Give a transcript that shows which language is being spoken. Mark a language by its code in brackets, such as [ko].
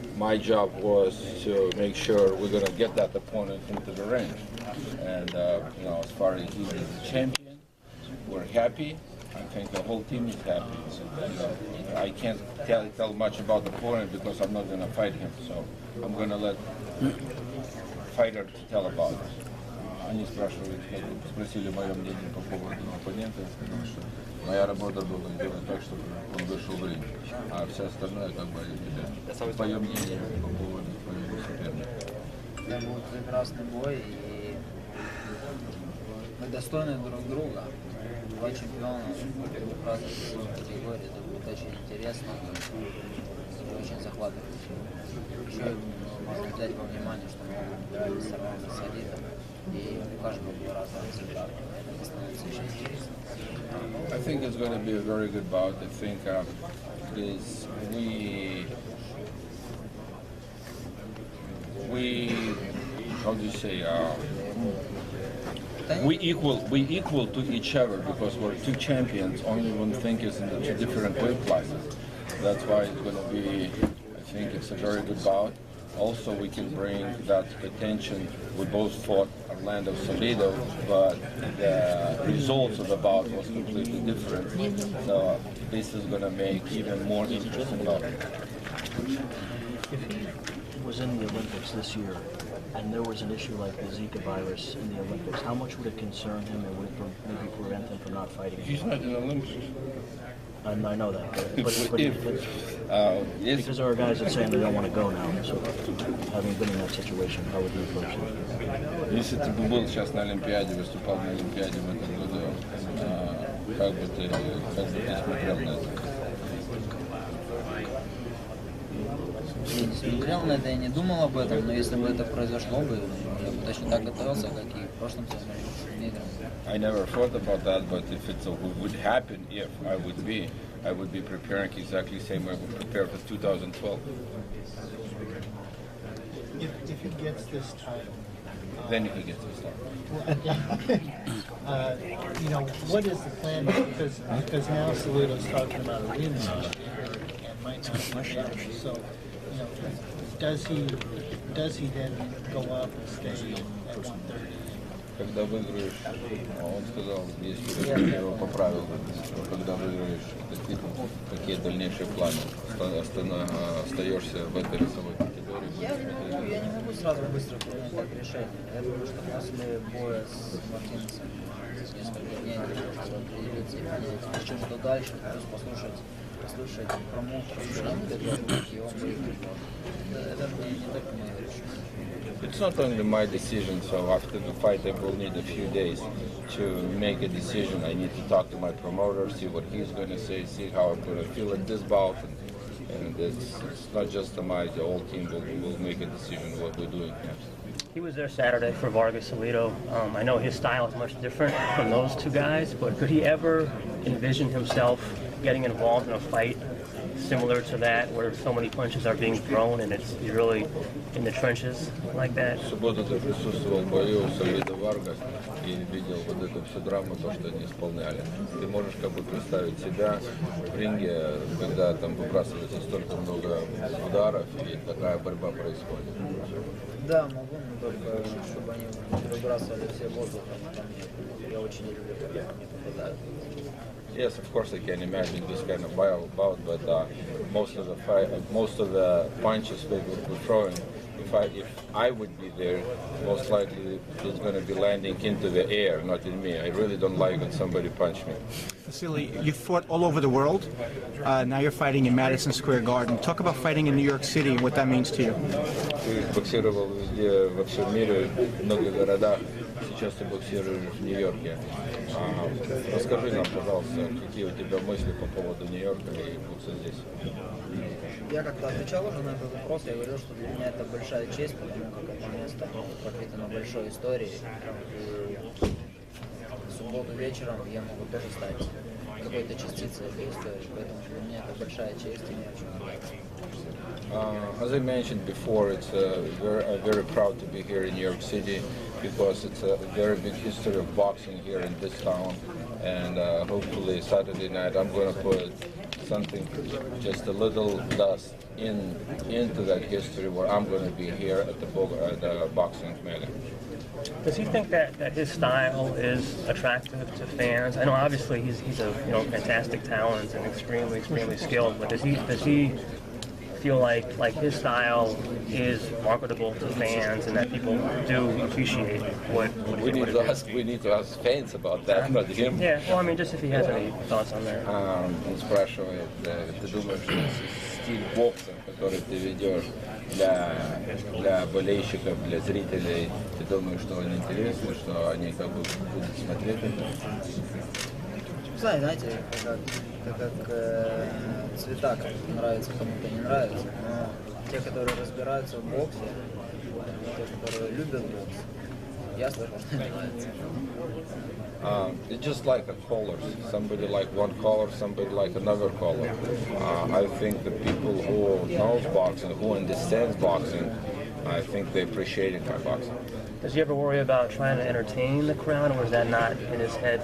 [en] My job was to make sure we're going to get that opponent into the range, and as far as he's the champion, we're happy. I think the whole team is happy. I can't tell much about the opponent because I'm not going to fight him. So I'm going to let fighter tell about it. [ru] Они спросили мое мнение по поводу оппонента. Я сказал, что моя работа была сделать так, чтобы он вышел в ринг, а все остальное как бы мое мнение по поводу своего соперника. Это будет прекрасный бой, и мы достойны друг друга. Два чемпиона в разных категориях. Это будет очень интересно и очень захватывающе. Еще можно взять во внимание, что мы играли с равным солидом, и у каждого был разный результат. Это становится очень интересно. [en] I think it's going to be a very good bout. I think how do you say? We equal to each other because we're two champions. Only one thing is in the two different weight classes. That's why it's going to be. I think it's a very good bout. Also, we can bring that attention. We both fought Orlando Salido, but the results of the bout was completely different. So this is going to make even more interesting bout. If he was in the Olympics this year, and there was an issue like the Zika virus in the Olympics, how much would it concern him, and would it maybe prevent him from not fighting? He's not in the Olympics. I know that, but yes. Because there are guys that saying they don't want to go now. So, having been in that situation, how would you approach it? [ru] Если ты бы был сейчас на Олимпиаде, выступал на Олимпиаде в этом году, как бы ты смотрел на это? Я не смотрел на это, я не думал об этом, но если бы это произошло бы, я бы точно так готовился, как и в прошлом сезоне. [en] I never thought about that, but if it would happen, if I would be preparing exactly the same way I would prepare for 2012. If he gets this title, Then he gets this title. what is the plan? Because now Salido's talking about a rematch and might not rematch. So, does he then go up and stay at 130? [ru] Когда выиграешь, он сказал, если я его поправил, когда выиграешь, какие дальнейшие планы? Остаешься в этой весовой категории? Я не могу сразу быстро принять так решение. Я думаю, что после боя с Мартинесом несколько дней нужно определиться и понять, что дальше, плюс послушать промоушен, и он выиграет. Это не только мое решение. [en] It's not only my decision, so after the fight I will need a few days to make a decision. I need to talk to my promoter, see what he's going to say, see how I'm going to feel at this bout. And it's not just the whole team will make a decision what we're doing next. He was there Saturday for Vargas Salido. I know his style is much different from those two guys, but could he ever envision himself getting involved in a fight similar to that, where so many punches are being thrown and he's really in the trenches like that? [ru] В субботу ты присутствовал в бою Салида Варгас и видел вот эту всю драму, то, что они исполняли. Ты можешь как бы представить себя в ринге, когда там выбрасывается столько много ударов и такая борьба происходит? Да, могу, но только чтобы они выбрасывали все воздухом, я очень люблю, когда они попадают. [en] Yes, of course I can imagine this kind of bout, but most of the punches people were throwing, if I would be there, most likely it's going to be landing into the air, not in me. I really don't like when somebody punch me. Vasily, you fought all over the world. Now you're fighting in Madison Square Garden. Talk about fighting in New York City and what that means to you. [ru] Ты боксировал везде, во всем мире, в многих городах. сейчас ты боксируешь в Нью-Йорке. Расскажи нам, пожалуйста, какие у тебя мысли по поводу Нью-Йорка и бокса здесь? Я как-то отвечал уже на этот вопрос, я говорил, что для меня это большая честь, потому как это место пропитано большой историей. И в субботу вечером я могу тоже стать какой-то частицей этой истории, поэтому для меня это большая честь и мне очень нравится. [en] As I mentioned before, I'm very proud to be here in New York City because it's a very big history of boxing here in this town, and hopefully Saturday night I'm going to put something, just a little dust into that history where I'm going to be here at the boxing mega. Does he think that his style is attractive to fans? I know obviously he's a fantastic talent and extremely skilled, but does he feel like his style is marketable to fans and that people do appreciate what we need to ask fans about that, not him. Yeah, well, I mean, just if he has any thoughts on that. [ru] Он спрашивает, ты думаешь, что стиль бокса, который ты ведешь для болельщиков, для зрителей, ты думаешь, что он интересный, что они как бы будут смотреть это? Знаете, как цвета кому-то нравится, кому-то не нравится, но те, которые разбираются в боксе, те, которые любят бокс, я слышал, что им нравится. [en] It's just like a color. Somebody like one color, somebody like another color. I think the people who knows boxing, who understands boxing, I think they appreciate my boxing. Does he ever worry about trying to entertain the crowd, or is that not in his head?